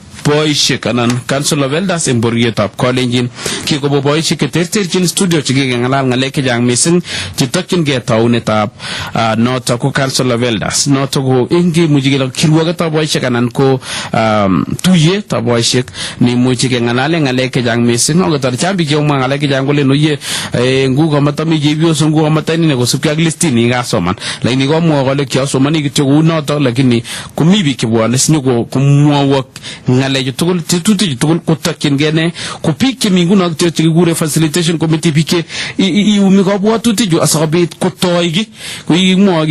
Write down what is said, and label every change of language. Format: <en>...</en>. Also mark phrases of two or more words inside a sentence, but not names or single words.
<kln>boishek anan</kln> <en>council of elders</en> <kln>en boryetab Kalenjin kikobo boishek cheterterchin studio chekikengalal ngalek chechang mising chetokyingei taunetab noto ko</kln> <en>council of elders</en> <kln>noto ko ingemuchi kele kirwogetab boishek anan ko tuyetab boishek nemuchi kengalale ngalek chechang mising akotor chambi chemwa ngalek chechang kole noye nguko matami chepyoso nguko matani ne kosubkei ak listini kasoman lakini komwa kole kiasomani kityo kou noto lakini komi biik chebwone sinyo komwowok ngalechu tugul tetutik tugul kotokyingei ne ko biik chemi nguno kityo chekikure</kln> <en>facilitation committee</en> <kln>biik iumi kabwatutik asikobit kotoi ki kokimwoe</kln>